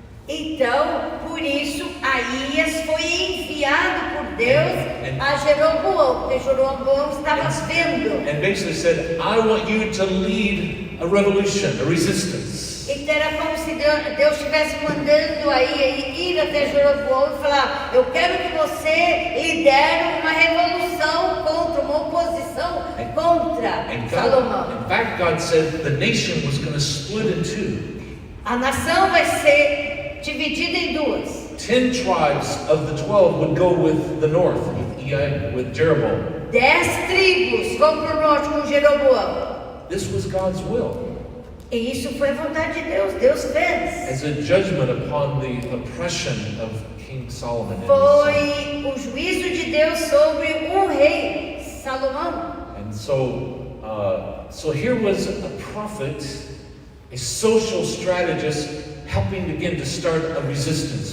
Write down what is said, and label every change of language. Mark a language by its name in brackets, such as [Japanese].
[Portuguese] Então, por isso, Aías foi enviado por Deus a Jeroboão, porque Jeroboão estava vendo. [English] And basically said, I want you to lead a revolution, a resistance. [Portuguese] Então era como se Deus estivesse mandando ir até Jeroboão e falar: eu quero que você lidere uma revolução contra, uma oposição contra Salomão. [English] In fact, God said the nation was going to split in two. [Portuguese] A nação vai ser dividida em duas. [English] 10 tribes of the 12 would go with the north, with Jeroboam. [Portuguese] 10 tribos vão para o norte com Jeroboão. [English] This was God's will. [Portuguese] E isso foi a vontade de Deus. Deus fez. [English] As a judgment upon the oppression of King Solomon. [Portuguese] Foi o juízo de Deus sobre o rei Salomão. [English] And so here was a prophet, a social strategist, helping again to start a resistance.